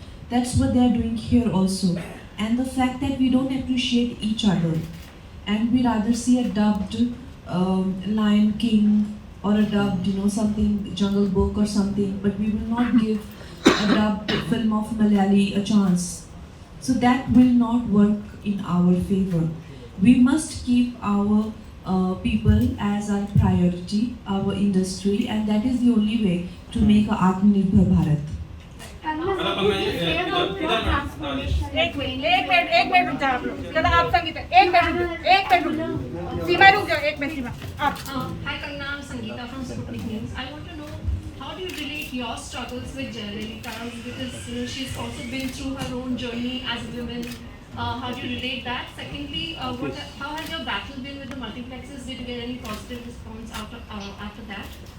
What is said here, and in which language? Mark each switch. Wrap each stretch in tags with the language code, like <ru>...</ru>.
<en>That's what they are doing here also. And the fact that we don't appreciate each other, and we rather see a dubbed Lion King or a dubbed, something Jungle Book or something, but we will not give a dubbed film of Malayali a chance. So that will not work in our favor. We must keep our people as our priority, our industry, and that is the only way to make a Atmanirbhar Bharat.</en> <hi>एक minute रुक जाओ आप लोग ज़्यादा आप संगीता एक minute रुक जाओ सीमा रुक जाओ एक मिनट सीमा आप</hi> <en>Hi Kangana, I'm Sangeeta from Sputnik News. I want to know, how do you relate your struggles with Jayalalitha, because she's also been through her own journey as a woman. How do you relate that? Secondly, how has your battle been with the multiplexes? Did you get any positive response after that?</en>